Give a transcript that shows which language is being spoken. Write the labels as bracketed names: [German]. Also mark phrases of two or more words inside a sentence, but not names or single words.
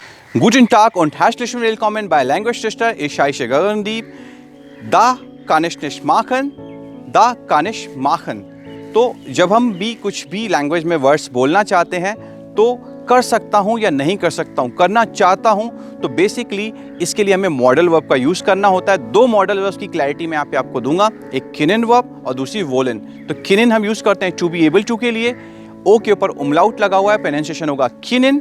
[German] Guten Tag und herzlich willkommen bei Language Tester. Ich heiße Gagandeep. Da kann ich nicht machen, da kann ich machen. [Hindi] तो जब हम भी कुछ भी लैंग्वेज में वर्ड्स बोलना चाहते हैं तो कर सकता हूँ या नहीं कर सकता हूँ, करना चाहता हूँ, तो बेसिकली इसके लिए हमें [English] model verb [Hindi] का यूज़ करना होता है। दो [English] model verbs [Hindi] की क्लैरिटी मैं यहाँ पे आपको दूंगा, एक किनिन वर्ब और दूसरी वोलन। तो किनिन हम यूज़ करते हैं [English] to be able to [Hindi] के लिए, ओ के ऊपर उमलाउट लगा हुआ है, प्रोनाउंसिएशन होगा किनिन।